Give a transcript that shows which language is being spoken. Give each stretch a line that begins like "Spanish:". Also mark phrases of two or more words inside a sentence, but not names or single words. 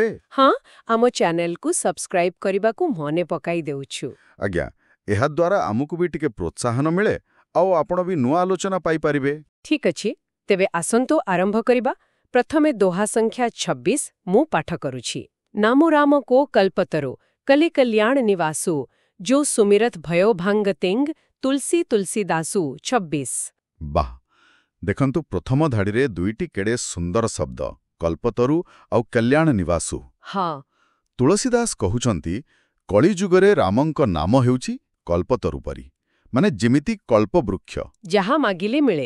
Odia: ହଁ, ଆମ ଚ୍ୟାନେଲକୁ ସବସ୍କ୍ରାଇବ୍ କରିବାକୁ ମନେ ପକାଇ ଦେଉଛୁ। ଆଜ୍ଞା ଏହାଦ୍ୱାରା ଆମକୁ ବି ଟିକେ ପ୍ରୋତ୍ସାହନ ମିଳେ, ଆଉ ଆପଣ ବି ନୂଆ ଆଲୋଚନା ପାଇପାରିବେ। ଠିକ୍ ଅଛି, ତେବେ ଆସନ୍ତୁ ଆରମ୍ଭ କରିବା। ପ୍ରଥମେ ଦୋହା ସଂଖ୍ୟା 26 ମୁଁ ପାଠ କରୁଛି।
Awadhi: नामु राम को कल्पतरु कलि कल्यान निवासु जो सुमिरत भयो भांग तेंग तुलसी तुलसीदासु 26।
Odia: ବାଃ, ଦେଖନ୍ତୁ ପ୍ରଥମ ଧାଡ଼ିରେ ଦୁଇଟି କେଡ଼େ ସୁନ୍ଦର ଶବ୍ଦ କଳ୍ପତରୁ ଆଉ
Awadhi: कल्यान निवासु।
Odia: ହଁ, ତୁଳସୀଦାସ କହୁଛନ୍ତି କଳିଯୁଗରେ ରାମଙ୍କ ନାମ ହେଉଛି କଳ୍ପତରୁ ପରି, ମାନେ ଯେମିତି କଳ୍ପବୃକ୍ଷ। ଯାହା ମାଗିଲେ ମିଳେ।